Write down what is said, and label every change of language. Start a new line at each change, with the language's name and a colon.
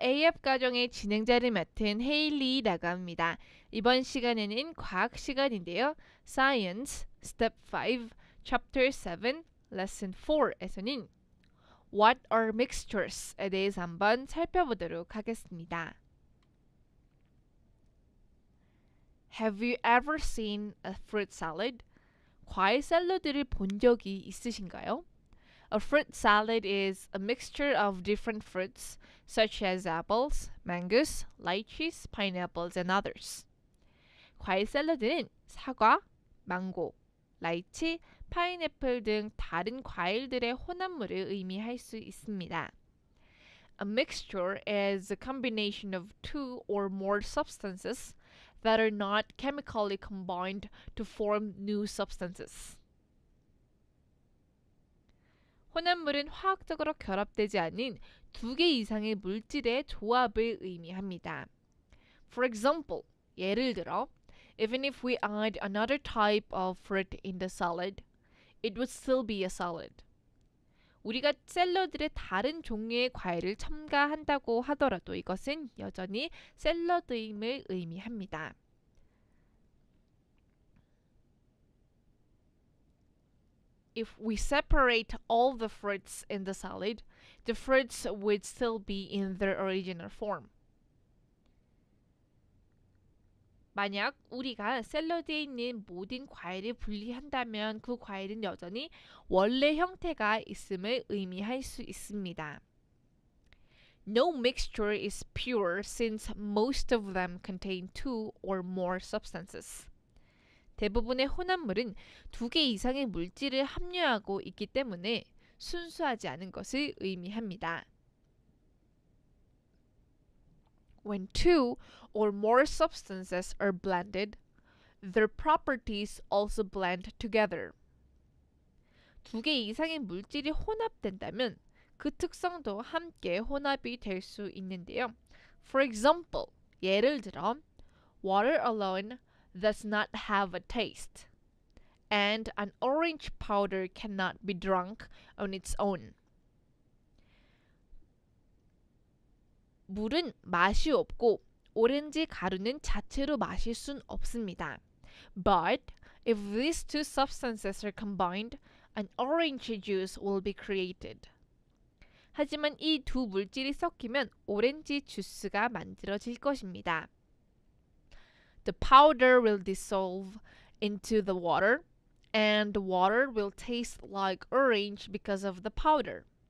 Korean: A앱 과정의 진행자를 맡은 헤일리라고 합니다. 이번 시간에는 과학 시간인데요. Science, Step 5, Chapter 7, Lesson 4에서는
English: What are mixtures
Korean: 에 대해서 한번 살펴보도록 하겠습니다.
English: Have you ever seen a fruit salad?
Korean: 과일 샐러드를 본 적이 있으신가요?
English: A fruit salad is a mixture of different fruits such as apples, mangoes, lychees, pineapples, and others.
Korean: 과일 샐러드는 사과, 망고, 라이치, 파인애플 등 다른 과일들의 혼합물을 의미할 수 있습니다.
English: A mixture is a combination of two or more substances that are not chemically combined to form new substances.
Korean: 혼합물은 화학적으로 결합되지 않은 두 개 이상의 물질의 조합을 의미합니다.
English: For example,
Korean: 예를 들어,
English: even if we add another type of fruit in the salad, it would still be a salad.
Korean: 우리가 샐러드에 다른 종류의 과일을 첨가한다고 하더라도 이것은 여전히 샐러드임을 의미합니다.
English: If we separate all the fruits in the salad, the fruits would still be in their original form.
Korean: 만약 우리가 샐러드에 있는 모든 과일을 분리한다면 그 과일은 여전히 원래 형태가 있음을 의미할 수 있습니다.
English: No mixture is pure since most of them contain two or more substances.
Korean: 대부분의 혼합물은 두 개 이상의 물질을 함유하고 있기 때문에 순수하지 않은 것을 의미합니다.
English: When two or more substances are blended, their properties also blend together.
Korean: 두 개 이상의 물질이 혼합된다면 그 특성도 함께 혼합이 될 수 있는데요.
English: For example,
Korean: 예를 들어,
English: water alone does not have a taste, and an orange powder cannot be drunk on its own.
Korean: 물은 맛이 없고 오렌지 가루는 자체로 마실 순 없습니다.
English: But if these two substances are combined, an orange juice will be created.
Korean: 하지만 이 두 물질이 섞이면 오렌지 주스가 만들어질 것입니다.
English: The powder will dissolve into the water, and the water will taste like orange because of the powder.